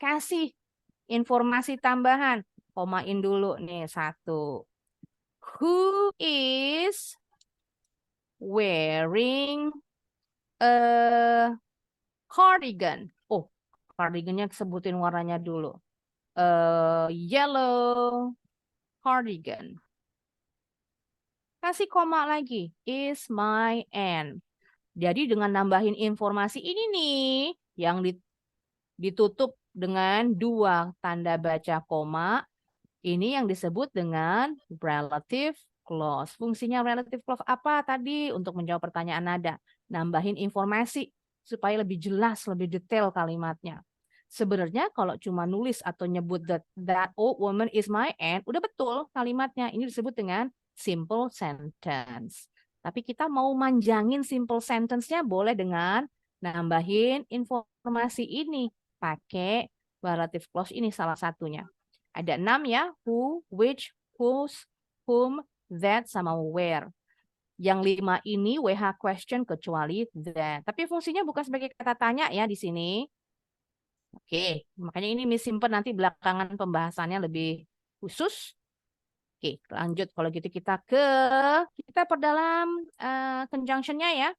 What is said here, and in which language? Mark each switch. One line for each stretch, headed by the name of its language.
Indonesian: Kasih informasi tambahan. Komain dulu nih, 1.
English: Who is wearing a cardigan?
Indonesian: Oh, cardigannya sebutin warnanya dulu.
English: Yellow cardigan.
Indonesian: Kasih koma lagi.
English: Is my aunt.
Indonesian: Jadi dengan nambahin informasi ini nih, yang ditutup dengan 2 tanda baca koma, Ini yang disebut dengan relative clause. Fungsinya relative clause apa tadi? Untuk menjawab pertanyaan nada. Nambahin informasi supaya lebih jelas, lebih detail kalimatnya. Sebenarnya kalau cuma nulis atau nyebut
English: that old woman is my aunt,
Indonesian: udah betul kalimatnya. Ini disebut dengan simple sentence. Tapi kita mau manjangin simple sentence-nya boleh dengan nambahin informasi ini. Pakai relative clause ini salah satunya. Ada 6 ya, who, which, whose, whom, that, sama where. Yang 5 ini WH question kecuali that. Tapi fungsinya bukan sebagai kata tanya ya di sini. Oke, makanya ini Miss simpen nanti belakangan pembahasannya lebih khusus. Oke, lanjut kalau gitu kita perdalam conjunction-nya ya.